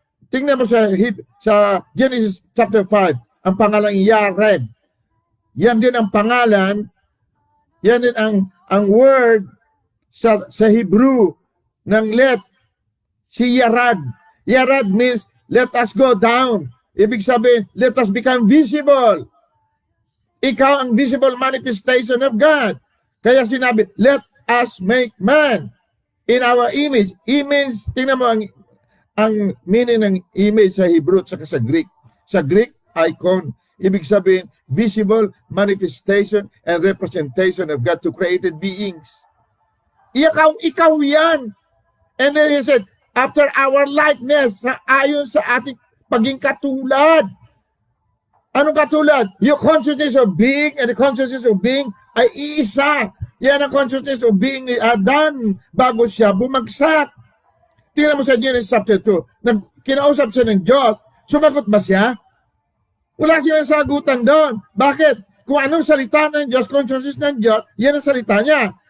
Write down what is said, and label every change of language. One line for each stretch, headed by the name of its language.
Filipino: Tingnan mo sa Genesis chapter 5, ang pangalang Yared. Yan din ang pangalan, yan din ang word sa Hebrew ng let. Si Yarad.
English: Yarad means let us go down.
Filipino: Ibig sabihin,
English: let us become visible.
Filipino: Ikaw ang
English: visible manifestation of God.
Filipino: Kaya sinabi,
English: let us make man in our image.
Filipino: Image, tingnan mo ang meaning ng image sa Hebrew at sa Greek. Sa Greek, icon. Ibig sabihin,
English: visible manifestation and representation of God to created beings.
Filipino: Ikaw yan.
English: And then he said, after our likeness,
Filipino: ayon sa ating paging katulad. Anong katulad?
English: Yung consciousness of being and the consciousness of being
Filipino: ay iisa. Yan ang consciousness of being ni Adan bago siya bumagsak. Tingnan mo sa Genesis chapter 2. Nang kinausap siya ng Diyos, sumagot ba siya? Wala siyang sagutan doon. Bakit? Kung anong salita ng Diyos, consciousness ng Diyos, yan ang salita niya.